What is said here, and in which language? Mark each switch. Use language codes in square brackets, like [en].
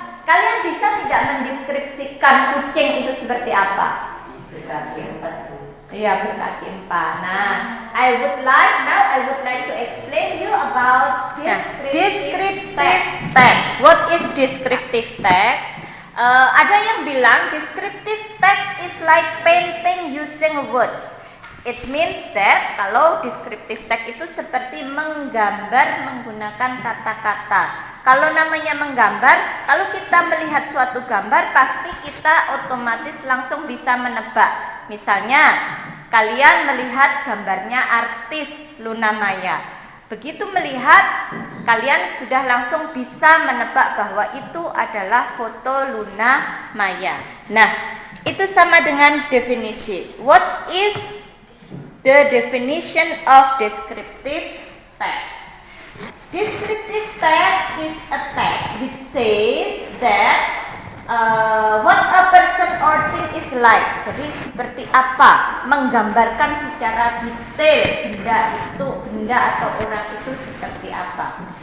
[id] Kalian bisa tidak mendeskripsikan kucing itu seperti apa? Berkaki 4. Iya, berkaki 4. Nah, [en] I would like to explain you about descriptive text. What is descriptive text? [id] Ada yang bilang [en] descriptive text is like painting using words. It means that [id] kalau descriptive text itu seperti menggambar menggunakan kata-kata. Kalau namanya menggambar, kalau kita melihat suatu gambar pasti kita otomatis langsung bisa menebak. Misalnya, kalian melihat gambarnya artis Luna Maya. Begitu melihat, kalian sudah langsung bisa menebak bahwa itu adalah foto Luna Maya. Nah, itu sama dengan definisi. [en] What is the definition of descriptive text? Descriptive text is a text which says that what a person or thing is like. [id] Jadi seperti apa, menggambarkan secara detail benda atau orang itu seperti apa.